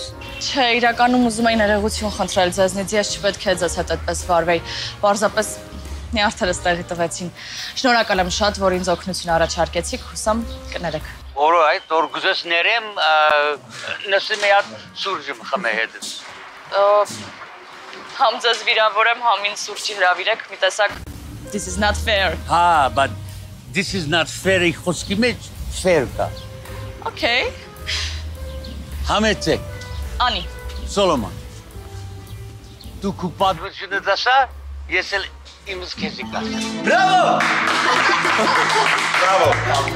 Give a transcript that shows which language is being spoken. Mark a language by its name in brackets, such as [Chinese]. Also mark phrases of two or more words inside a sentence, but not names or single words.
[Armenian] Չէ, իրականում ուզում էի ներողություն խնդրել ձեզնից, ես չպետք է ձեզ հետ այդպես վարվեի։ Պարզապես նյարդերը ստեղի տվեցին։ Շնորհակալ եմ շատ, որ ինձ օգնություն առաջարկեցիք, հուսամ կներեք։ Օրայ, որ գուզես ներեմ, նսի մի հատ սուրճ խմե հետս։ Համ ձեզ վիրավորեմ, համ ինձ սուրճի հրավիրեք, մի տեսակ [English] this is not fair։ [Armenian] Հա, [English] but this is not fair- [Armenian] ի խոսքի մեջ fair կա։ Okay։ Համեցեք։ Անի։ Սոլոմոն։ Դու քու պատվությունը դասա, ես էլ իմս քեզի կասեմ։ Բրավո։ Բրավո։